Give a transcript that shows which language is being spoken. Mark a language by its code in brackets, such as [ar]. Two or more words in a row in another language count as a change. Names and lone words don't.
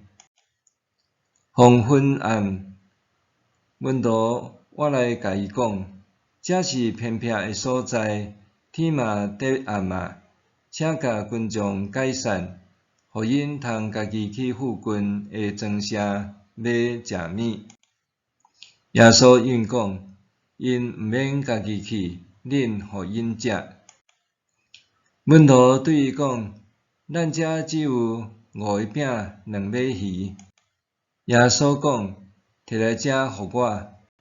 [nan] 黄昏暗，门徒我来甲伊讲：这是偏僻的所在，天嘛得暗啊，请甲群众解散，互因通家己去附近的庄舍买食物。耶稣应讲：因毋免家己去，恁互因食。门徒对伊讲：咱遮只有5个饼、2尾鱼。耶稣讲：摕来遮互我。